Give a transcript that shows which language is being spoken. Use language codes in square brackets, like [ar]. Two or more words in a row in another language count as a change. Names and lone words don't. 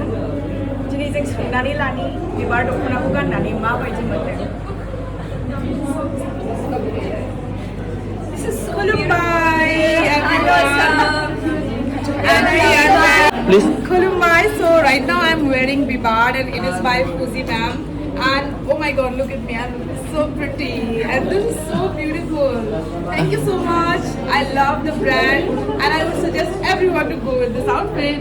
[brx] दिनै जों सोंनानै लानि बिबार दख'नाखौ गाननानै माबायदि मोनदों। खुलुमबाय Kulumbai. [en] So right now I'm wearing Bibar and it is by Fuzi ma'am. And oh my god, look at me, I'm so pretty and this is so beautiful. Thank you so much. I love the brand and I would suggest everyone to go with this outfit.